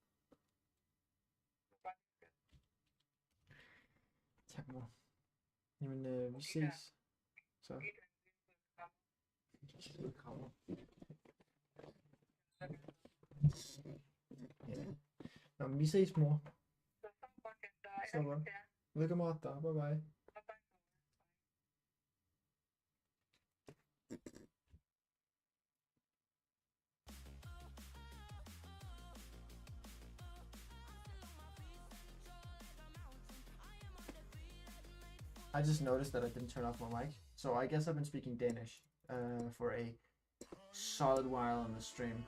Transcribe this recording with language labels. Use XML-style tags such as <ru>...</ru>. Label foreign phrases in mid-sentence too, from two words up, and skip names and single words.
<da>Tak, mor. Jamen, vi ses. Så. Ja. Nå, men vi ses, mor. Så godt. Lykke med dig.</da> <en>Bye bye. I just noticed that I didn't turn off my mic, so I guess I've been speaking Danish for a solid while on the stream.</en>